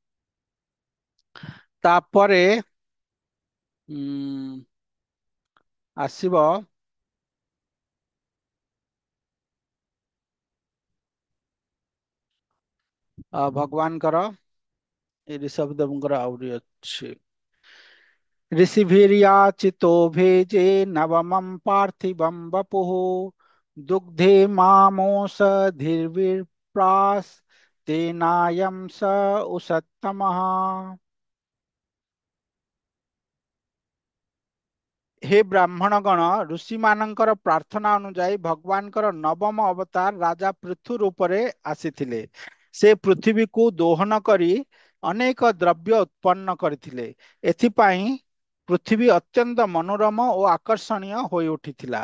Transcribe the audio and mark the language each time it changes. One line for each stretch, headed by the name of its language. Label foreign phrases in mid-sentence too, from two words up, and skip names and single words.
Odia: ତାପରେ ଉଁ ଆସିବ ଭଗବାନଙ୍କର, ଏ ଋଷଭ ଦେବଙ୍କର ଆହୁରି ଅଛି।
Sanskrit: ऋषिभिर्याचितो भेजे नवमं पार्थिवं वपुः, दुग्धे मामोषधिर्विप्रास् तेनायं स उषत्तमः।
Odia: हे ବ୍ରାହ୍ମଣ ଗଣ, ଋଷି ମାନଙ୍କର ପ୍ରାର୍ଥନା ଅନୁଯାୟୀ ଭଗବାନଙ୍କର ନବମ ଅବତାର ରାଜା ପୃଥୁ ରୂପରେ ଆସିଥିଲେ। ସେ ପୃଥିବୀକୁ ଦୋହନ କରି ଅନେକ ଦ୍ରବ୍ୟ ଉତ୍ପନ୍ନ କରିଥିଲେ। ଏଥିପାଇଁ ପୃଥିବୀ ଅତ୍ୟନ୍ତ ମନୋରମ ଓ ଆକର୍ଷଣୀୟ ହୋଇ ଉଠିଥିଲା।